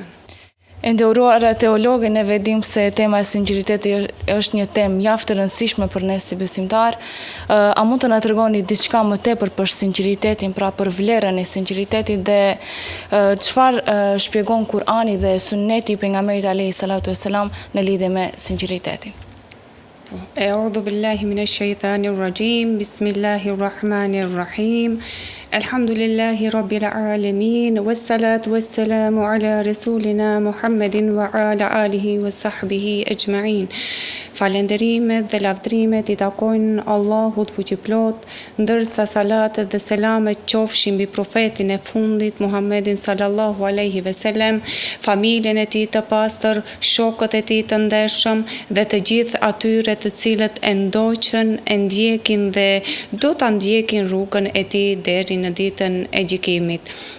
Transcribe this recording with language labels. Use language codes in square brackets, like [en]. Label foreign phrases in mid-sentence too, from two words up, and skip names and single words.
[sq] E nderuara teologe, ne vedim se tema e sinqeritetit është një temë mjaft të rëndësishme për ne si besimtar. A mund të na tregoni diçka më tepër për sinqeritetin, pra për vlerën e sinqeritetit dhe çfarë shpjegon Kur'ani dhe Sunneti i pejgamberit [ar] عليه الصلاة والسلام [sq] në lidhje me sinqeritetin? [ar] أعوذ بالله من الشيطان الرجيم. بسم الله الرحمن الرحيم. الحمد لله رب العالمين. والصلاة والسلام على رسولنا محمد وعلى آله وصحبه أجمعين. [sq] Falenderimet dhe lavdrimet i takojnë Allahut fuqiplot, ndërsa salatet dhe selamet qofshin mbi profetin e fundit Muhammedin [ar] صلى الله عليه وسلم, [sq] familjen e tij të pastër, shokët e tij të ndershëm dhe të gjithë atyre të cilët e ndoqën, e ndjekin dhe do ta ndjekin rrugën e tij deri në ditën e gjykimit.